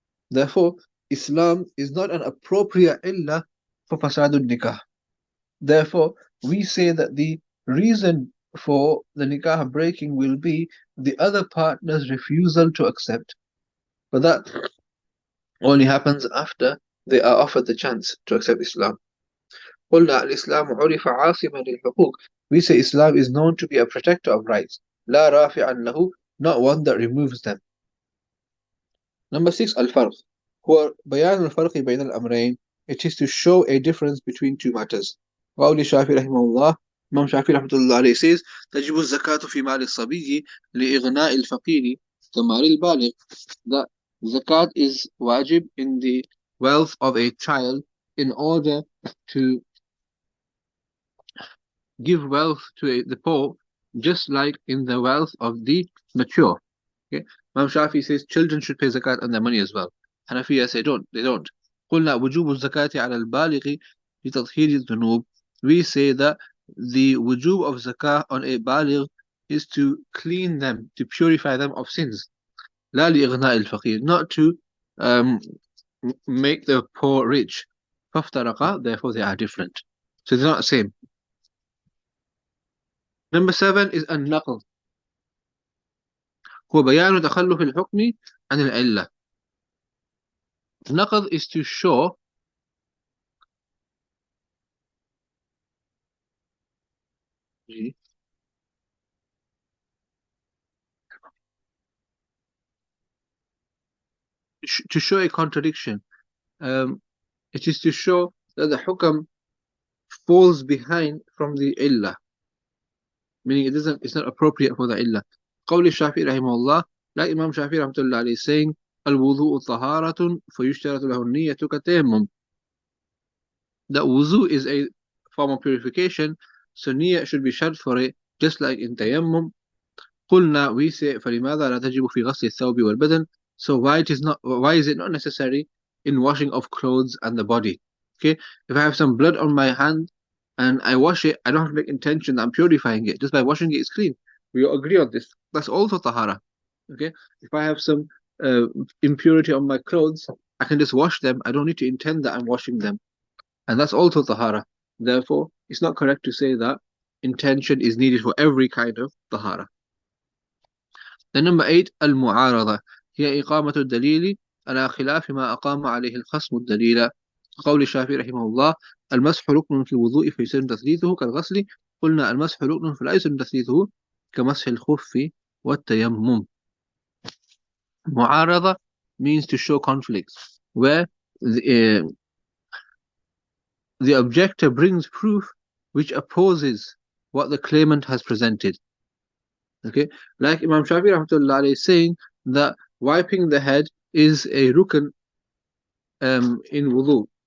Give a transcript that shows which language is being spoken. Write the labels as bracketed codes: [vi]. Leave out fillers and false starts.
[en] Therefore, Islam is not an appropriate illah for fasadul nikah. Therefore, we say that the reason for the nikah breaking will be the other partner's refusal to accept. But that only happens after they are offered the chance to accept Islam. [ar] قلنا الإسلام عرف عاصما للحقوق. [en] We say Islam is known to be a protector of rights. [ar] لا رافعا له, [en] not one that removes them. Number 6, [ar] الفرق هو بيان الفرق بين الأمرين. [en] It is to show a difference between two matters. [ar] قول الشافعي رحمه الله, Imam Shafi رحمة الله عليه says, تجب الزكاة في مال الصبي لإغناء الفقير كمال البالغ. [en] That zakat is wajib in the wealth of a child in order to give wealth to the poor, just like in the wealth of the mature. Okay? Imam Shafi says children should pay zakat on their money as well. Hanafiya say they don't. [ar] قلنا وجوب الزكاة على البالغ لتطهير الذنوب. [en] We say that the wujub of zakah on a baligh is to clean them, to purify them of sins. [ar] لا لإغناء الفقير, [en] not to make the poor rich. [ar] فافترقا, [en] therefore they are different. So they're not the same. Number 7 is النقل. [ar] هو بيان تخلف الحكم عن العلة. [en] Naqd is to show जी. To show a contradiction, it is to show that the hukam falls behind from the illah, meaning it's not appropriate for the illah. [ar] قول الشافعي رحمه الله, [en] like Imam Shafi'i rahmatullah alayhi saying, [ar] الوضوء طهارة فيشترط له النية كالتيمم. [en] That wuzu is a form of purification, so niyyah should be shart for it, just like in tayammum. [ar] قلنا, [en] we say, [ar] فلماذا لا تجب في غسل الثوب والبدن? [en] So why is it not necessary in washing of clothes and the body? Okay, if I have some blood on my hand and I wash it, I don't have to make intention that I'm purifying it. Just by washing it, it's clean. We all agree on this. That's also tahara. Okay, if I have some impurity on my clothes, I can just wash them. I don't need to intend that I'm washing them, and that's also tahara. Therefore, it's not correct to say that intention is needed for every kind of tahara. Then number 8, [ar] المعارضة هي إقامة الدليل على خلاف ما أقام عليه الخصم الدليل. قول الشافعي رحمه الله, المسح ركن في الوضوء فيسن تثليثه كالغسل. قلنا المسح ركن فلا يسن تثليثه كمسح الخف والتيمم. [en] معارضة means to show conflicts, where the objector brings proof which opposes what the claimant has presented. Okay, like Imam Shafi'i rahmatullah alayhi is saying that wiping the head is a rukn in wudu.